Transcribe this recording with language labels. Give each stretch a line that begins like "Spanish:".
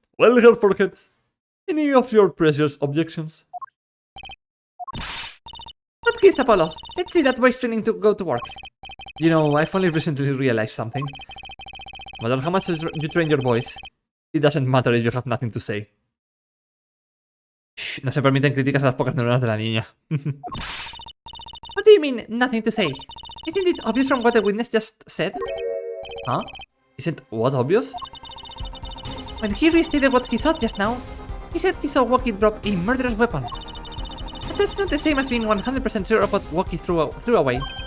English: Well, Herforget, any of your precious objections? What case, Apollo? Let's see that boy's training to go to work. You know, I've only recently realized something. No matter how much you train your voice, it doesn't matter if you have nothing to say.
Spanish: Shh, no se permiten críticas a las pocas neuronas de la niña.
English: What do you mean, nothing to say? Isn't it obvious from what the witness just said? Huh? Isn't what obvious? When he restated what he saw just now, he said he saw Walkie drop a murderous weapon. But that's not the same as being 100% sure of what Walkie threw away.